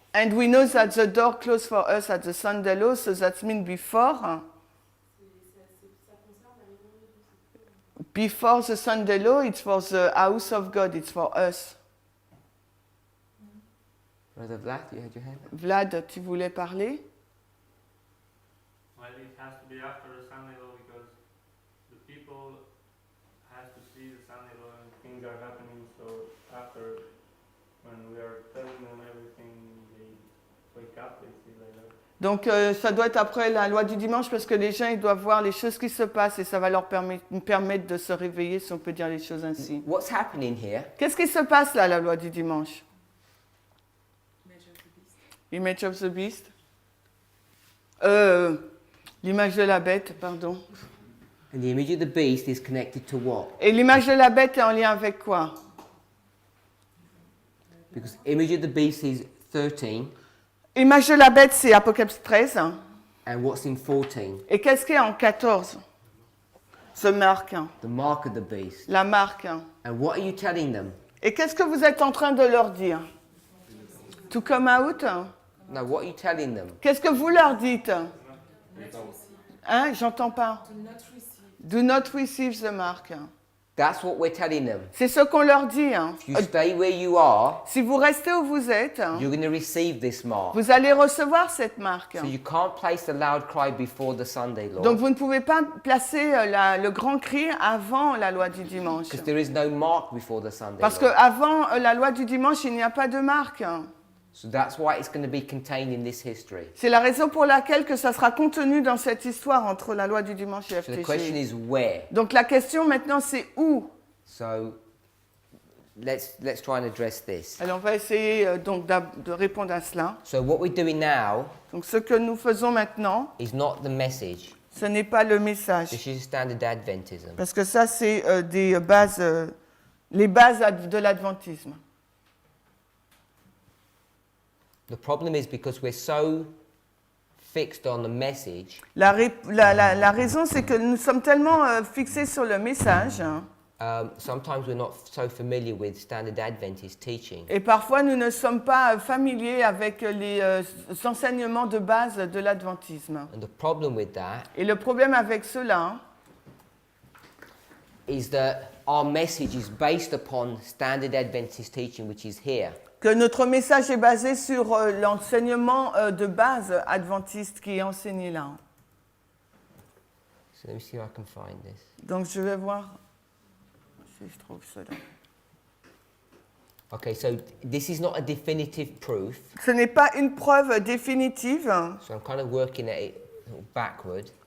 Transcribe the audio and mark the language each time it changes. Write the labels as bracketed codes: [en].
[en] And we know that the door closed for us at the Sunday law, so that means before. [fr] ça concerne la maison de Dieu. [en] Before the Sunday law, it's for the house of God, it's for us. Brother Vlad, you had your hand up? [fr] Vlad, tu voulais parler? [en] Well, it has to be after the Sunday law because the people have to see the Sunday law and things are happening. So after, when we are telling them everything, they wake up, they see like that. [fr] Donc ça doit être après la loi du dimanche parce que les gens ils doivent voir les choses qui se passent et ça va leur permettre de se réveiller, si on peut dire les choses ainsi. [en] What's happening here? [fr] Qu'est-ce qui se passe là, la loi du dimanche? [en] Image of the beast. Image of the beast. [fr] L'image de la bête, pardon. [en] And the image of the beast is connected to what? [fr] Et l'image de la bête est en lien avec quoi? [en] Because image of the beast is 13, [fr] Image de la bête, c'est Apocalypse 13. [en] and what's in 14? [fr] Et qu'est-ce qu'il y a en 14? [en] The mark, The mark of the beast. [fr] la marque. [en] And what are you telling them? [fr] Et qu'est-ce que vous êtes en train de leur dire? [en] To come out? No, what are you telling them? [fr] Qu'est-ce que vous leur dites? Hein? J'entends pas. [en] Do not receive. Do not receive the mark. That's what we're telling them. [fr] C'est ce qu'on leur dit. [en] If you stay where you are, [fr] Si vous restez où vous êtes, [en] you're going to receive this mark. [fr] vous allez recevoir cette marque. [en] So you can't place the loud cry before the Sunday law. [fr] Donc vous ne pouvez pas placer le grand cri avant la loi du dimanche. [en] Because there is no mark before the Sunday [fr] Parce [en] law. [fr] qu'avant la loi du dimanche, il n'y a pas de marque. [en] So that's why it's going to be contained in this history. [fr] C'est la raison pour laquelle que ça sera contenu dans cette histoire entre la loi du dimanche et [en] So the question FTG. is where. [fr] Donc la question maintenant c'est où. [en] So let's try and address this. [fr] Alors on va essayer donc de répondre à cela. [en] So what we're doing now [fr] Donc ce que nous faisons maintenant, [en] is not the message. [fr] ce n'est pas le message. [en] This is standard Adventism. [fr] Parce que ça c'est des bases, les bases de l'adventisme. [en] The problem is because we're so fixed on the message, [fr] La raison c'est que nous sommes tellement fixés sur le message, hein, [en] sometimes we're not so familiar with standard Adventist teaching. [fr] et parfois nous ne sommes pas familiers avec les enseignements de base de l'adventisme. [en] And the problem with that [fr] Et le problème avec cela, [en] is that our message is based upon standard Adventist teaching, which is here. [fr] que notre message est basé sur l'enseignement de base adventiste qui est enseigné là. [en] So let me see if I can find this. [fr] Donc je vais voir si je trouve cela. [en] Okay, so this is not a definitive proof, [fr] Ce n'est pas une preuve définitive, [en] so I'm kind of working at it backward.